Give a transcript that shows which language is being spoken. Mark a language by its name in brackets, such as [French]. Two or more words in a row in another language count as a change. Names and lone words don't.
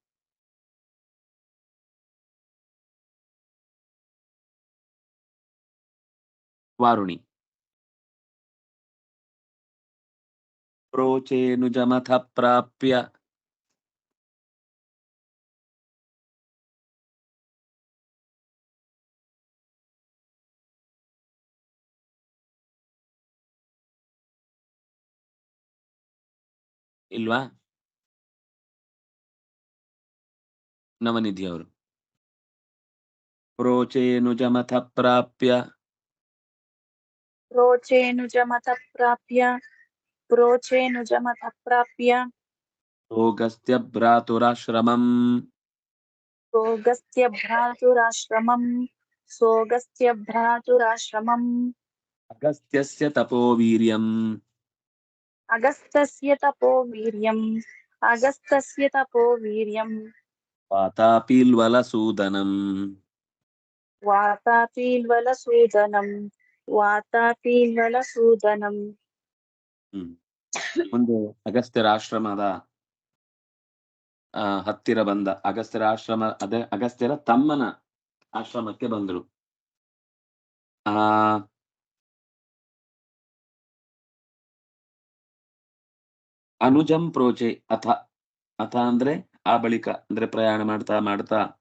[Sanskrit] ವಾರುಣಿ ಪ್ರೋಚೇನುಜಮಥ ಪ್ರಾಪ್ಯ ಇಲ್ವಾ? [Kannada] ನವನಿಧಿ ಅವರು [Sanskrit] ಪ್ರೋಚೇನುಜಮಥ ಪ್ರಾಪ್ಯ प्रोचेनुजमथ प्राप्य रोगस्त्य भ्रातुराश्रमम् सोगस्त्य भ्रातुराश्रमम् अगस्त्यस्य तपोवीर्यम् अगस्त्यस्य तपोवीर्यम् वातापील्वलसूदनम् वातापील्वलसूदनम् [Kannada] ಮುಂದೆ ಅಗಸ್ತ್ಯರ ಆಶ್ರಮದ ಹತ್ತಿರ ಬಂದ. ಅಗಸ್ತ್ಯರ ಆಶ್ರಮ ಅದೇ ಅಗಸ್ತ್ಯರ ತಮ್ಮನ ಆಶ್ರಮಕ್ಕೆ ಬಂದರು. [Sanskrit] ಅನುಜಂ ಪ್ರೋಚೆ ಅಥ, [Kannada] ಅಥ ಅಂದ್ರೆ ಆ ಬಳಿಕ, ಅಂದ್ರೆ ಪ್ರಯಾಣ ಮಾಡ್ತಾ ಮಾಡ್ತಾ